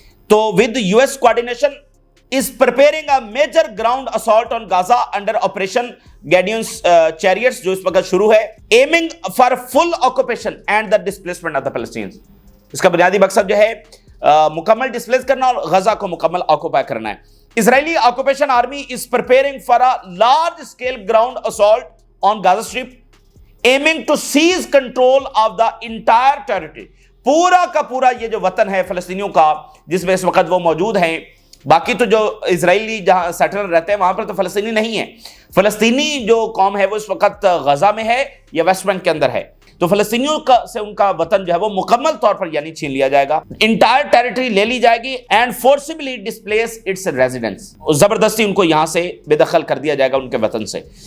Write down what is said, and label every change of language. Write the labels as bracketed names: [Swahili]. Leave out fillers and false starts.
[English] تو with US coordination is preparing a major ground assault on Gaza under Operation Gideon's Chariots, [Urdu] جو اس وقت شروع ہے, [English] aiming for full occupation and the displacement of the Palestinians. [Urdu] اس کا بنیادی مقصد جو ہے مکمل ڈسپلیس کرنا اور غزہ کو مکمل آکوپائی کرنا ہے. [English] Israeli occupation army is preparing for a large scale ground assault on Gaza strip, aiming to seize control of the entire territory. [Urdu] پورا کا پورا یہ جو وطن ہے فلسطینیوں کا جس میں اس وقت وہ موجود ہیں, باقی تو جو اسرائیلی جہاں سیٹلر رہتے ہیں وہاں پر تو فلسطینی نہیں ہے. فلسطینی جو قوم ہے وہ اس وقت غزہ میں ہے یا ویسٹ بینک کے اندر ہے, تو فلسطینیوں سے ان کا وطن جو ہے وہ مکمل طور پر یعنی چھین لیا جائے گا, انٹائر ٹیریٹری لے لی جائے گی, [English] and forcibly displace its residents, [Urdu] زبردستی ان کو یہاں سے بے دخل کر دیا جائے گا ان کے وطن سے.